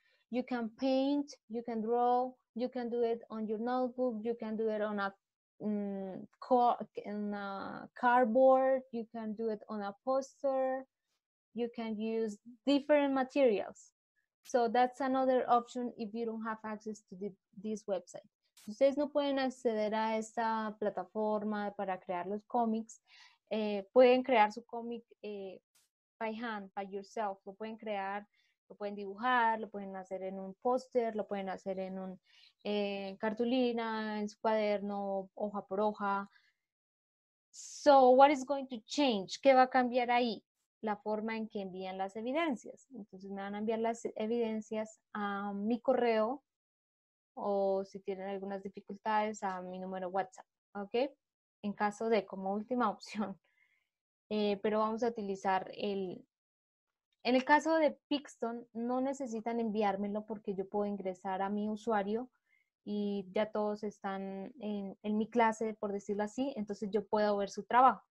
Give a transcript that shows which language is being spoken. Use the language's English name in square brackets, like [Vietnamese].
[English] You can paint, you can draw, you can do it on your notebook, you can do it on a cardboard, you can do it on a poster, you can use different materials. So that's another option if you don't have access to this website. [Spanish] Si ustedes no pueden acceder a esta plataforma para crear los cómics, pueden crear su cómic [English] by hand, by yourself. [Spanish] Lo pueden crear, lo pueden dibujar, lo pueden hacer en un póster, lo pueden hacer en un cartulina, en su cuaderno, hoja por hoja. So, what is going to change? ¿Qué va a cambiar ahí? La forma en que envían las evidencias. Entonces me van a enviar las evidencias a mi correo o si tienen algunas dificultades a mi número WhatsApp, ¿ok? En caso de, como última opción. Pero vamos a utilizar en el caso de Pixton, no necesitan enviármelo porque yo puedo ingresar a mi usuario y ya todos están en mi clase, por decirlo así, entonces yo puedo ver su trabajo.